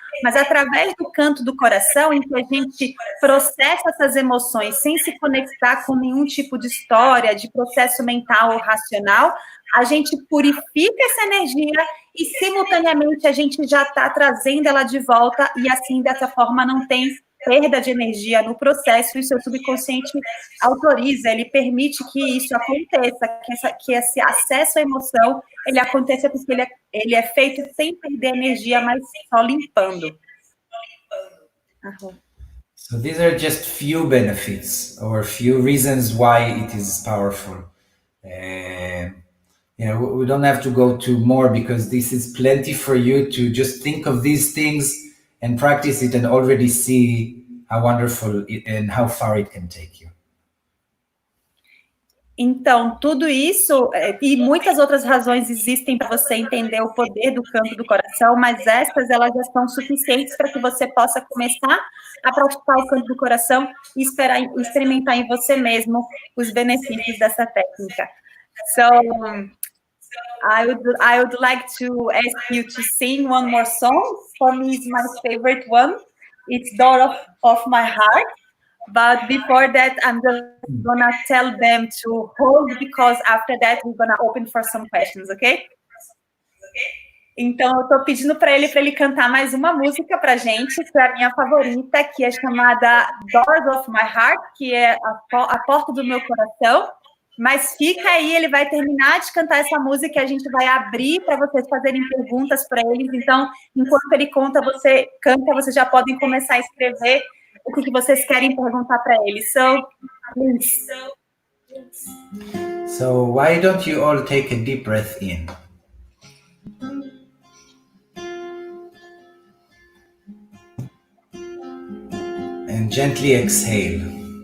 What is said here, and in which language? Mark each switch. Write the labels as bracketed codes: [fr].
[pt] Mas através do canto do coração, em que a gente processa essas emoções sem se conectar com nenhum tipo de história, de processo mental ou racional, a gente purifica essa energia e, simultaneamente, a gente já está trazendo ela de volta e, assim, dessa forma, não tem perda de energia no processo, e o seu subconsciente autoriza, ele permite que isso aconteça, que esse acesso à emoção, ele aconteça porque ele é feito sem perder energia, mas só limpando. [en] So these are just few benefits or few reasons why it is powerful. We don't have to go to more, because this is plenty for you to just think of these things and practice it and already see how wonderful and how far it can take you. Então, tudo isso e muitas outras razões existem para você entender o poder do canto do coração, mas essas, elas já são suficientes para que você possa começar a praticar o canto do coração e experimentar em você mesmo os benefícios dessa técnica. So, I would like to ask you to sing one more song. For me, it's my favorite one. It's Door of My Heart. But before that, I'm just gonna tell them to hold, because after that, we're gonna open for some questions, okay? [pt] Então, eu tô pedindo para ele cantar mais uma música pra gente, que é a minha favorita, que é chamada Doors of My Heart, que é a porta do meu coração. Mas fica aí, ele vai terminar de cantar essa música e a gente vai abrir para vocês fazerem perguntas para eles. Então, enquanto ele canta, vocês já podem começar a escrever o que vocês querem perguntar para ele. [en] So, please. So why don't you all take a deep breath in? And gently exhale.